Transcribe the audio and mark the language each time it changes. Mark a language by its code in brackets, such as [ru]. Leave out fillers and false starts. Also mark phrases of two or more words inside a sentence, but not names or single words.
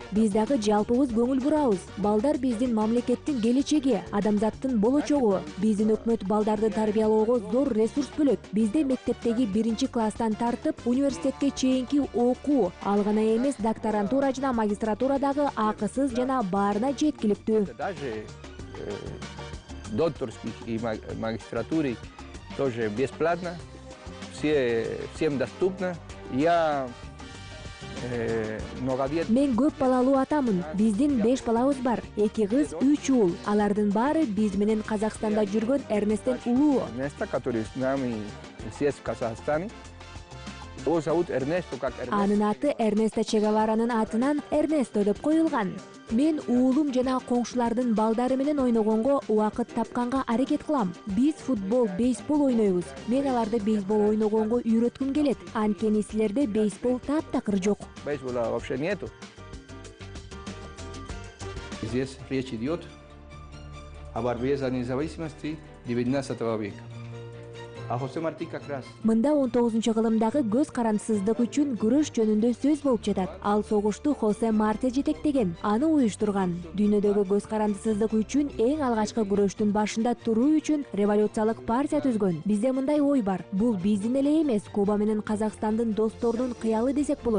[ky] Биз дагы жалпыбыз көңүл бурабыз. Балдар биздин мамлекеттин келечеги, адамзаттын болочогу. Биздин өкмөт балдарды тарбиялоого зор ресурс бөлөт. Бизде мектептеги 1-класстан тартып университетке чейинки окуу, ал гана эмес докторантура жана магистратура дагы акысыз жана баарына жеткиликтүү. [ru] Даже докторских и магистратуры тоже бесплатно, всем доступно. Я [ky] Мен көп балалуу атамын. Биздин 5 балабыз бар. 2 кыз, 3 уул. Алардын баары биз менен Казакстанда жүргөн Эрнесттен улуу. [ru] Эрнесто, который с нами здесь в Казахстане. Его зовут Эрнесто, как Эрнесто. [ky] Анын аты Эрнесто Че Геваранын атынан Эрнесто деп коюлган. Мен уулум жана коңшулардын балдары менен ойногонго убакыт тапканга аракет кылам. Биз футбол, бейсбол ойнойбуз. Мен аларды бейсбол ойногонго үйрөткүм келет. Анткени силерде бейсбол таптакыр жок. [ru] Бейсбола вообще нету. Здесь речь идет о борьбе за независимость 19 века. А Хосе Марти как раз. [ky] Мында 19-кылымдагы көз карандысыздык үчүн күрөш жөнүндө сөз болуп жатат. Ал согушту Хосе Марти жетектеген, аны уюштурган. Дүйнөдөгү көз карандысыздык үчүн эң алгачкы күрөштүн башында туруу үчүн революциялык партия түзгөн. Бизде мындай ой бар. Бул биздин эле эмес, Куба менен Казакстандын досторунун кыялы десек болот.